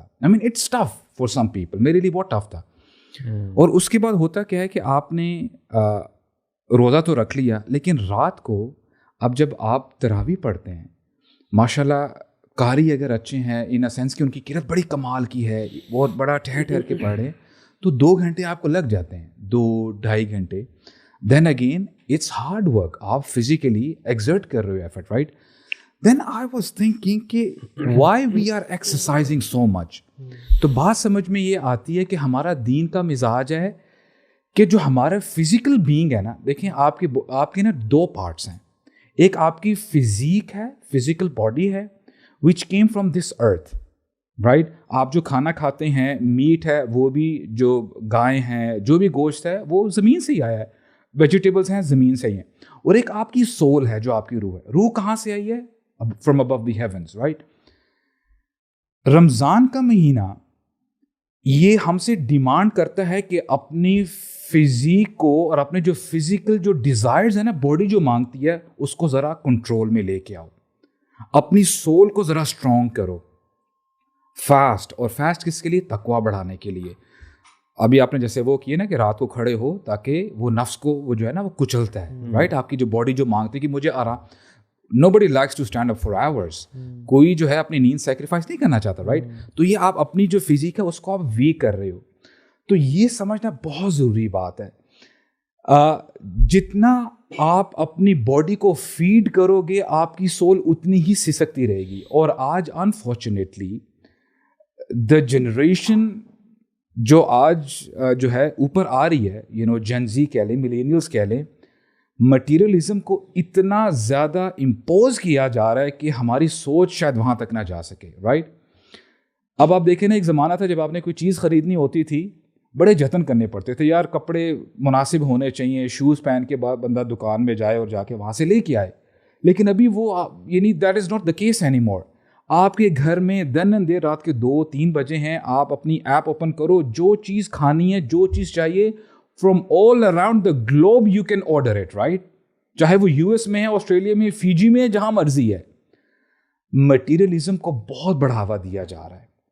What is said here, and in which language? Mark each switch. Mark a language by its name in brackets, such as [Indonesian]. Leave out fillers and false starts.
[English] I mean it's tough for some people, [Urdu] میرے لیے بہت ٹف تھا. اور اس کے بعد ہوتا کیا ہے کہ آپ نے روزہ تو رکھ لیا, لیکن رات کو اب جب آپ تراویح پڑھتے ہیں, ماشاء اللہ قاری اگر اچھے ہیں ان اے سینس کہ ان کی قرأت بڑی کمال کی ہے, بہت بڑا ٹھہر کے پڑھے, تو 2 گھنٹے آپ کو لگ جاتے ہیں, 2-2.5 گھنٹے. [English] then again it's hard work, [Urdu] آپ فزیکلی ایگزرٹ کر رہے ہو effort, right. [English] then I was thinking کہ why we are exercising so much. [Urdu] تو بات سمجھ میں یہ آتی ہے کہ ہمارا دین کا مزاج ہے کہ جو ہمارا فزیکل بینگ ہے نا, دیکھیں آپ کے نا 2 پارٹس ہیں. ایک آپ کی فزیک ہے, فزیکل باڈی ہے, [English] which came from this earth, [Urdu] right. آپ جو کھانا کھاتے ہیں, میٹ ہے, وہ بھی جو گائے ہیں, جو بھی گوشت ہے وہ زمین سے ہی آیا ہے, ویجیٹیبلس ہیں زمین سے ہی ہیں. اور ایک آپ کی سول ہے جو آپ کی روح ہے. روح کہاں سے آئی ہے؟ [English] from above the heavens, [Urdu] right. رمضان کا مہینہ یہ ہم سے ڈیمانڈ کرتا ہے کہ اپنی فزیک کو اور اپنے جو فزیکل جو ڈیزائرز ہیں نا, باڈی جو مانگتی ہے, اس کو ذرا کنٹرول میں لے کے آؤ. اپنی سول کو ذرا اسٹرانگ کرو. فاسٹ, اور فاسٹ کس کے لیے؟ تقویٰ بڑھانے کے لیے. ابھی آپ نے جیسے وہ کیے نا کہ رات کو کھڑے ہو تاکہ وہ نفس کو وہ جو ہے نا وہ کچلتا ہے, رائٹ. آپ کی جو باڈی جو مانگتی ہے کہ مجھے آرام. [English] Nobody likes to stand up for hours. [Urdu] کوئی جو ہے اپنی نیند سیکریفائس نہیں کرنا چاہتا, رائٹ. تو یہ آپ اپنی جو فزیک ہے اس کو آپ ویک کر رہے ہو. تو یہ سمجھنا بہت ضروری بات ہے. جتنا آپ اپنی باڈی کو فیڈ کرو گے آپ کی سول اتنی ہی سسکتی رہے گی. اور آج انفارچونیٹلی دا جنریشن جو آج جو ہے اوپر آ رہی ہے, جن زی کہہ لیں, ملینیلس کہہ لیں, مٹیریلزم کو اتنا زیادہ امپوز کیا جا رہا ہے کہ ہماری سوچ شاید وہاں تک نہ جا سکے, رائٹ. اب آپ دیکھیں نا, ایک زمانہ تھا جب آپ نے کوئی چیز خریدنی ہوتی تھی بڑے جتن کرنے پڑتے تھے, یار کپڑے مناسب ہونے چاہیے, شوز پہن کے بعد بندہ دکان میں جائے اور جا کے وہاں سے لے کے آئے. لیکن ابھی وہ [English] That is not the case any more. [Urdu] آپ کے گھر میں دن اینڈ دیر رات کے 2-3 بجے ہیں, آپ اپنی ایپ اوپن کرو, جو چیز کھانی ہے, جو چیز چاہیے, [English] from all around the globe you can order it, [Urdu] right. چاہے وہ US میں ہے, آسٹریلیا میں, فیجی میں, جہاں مرضی ہے. مٹیریلزم کو بہت بڑھاوا دیا جا رہا ہے.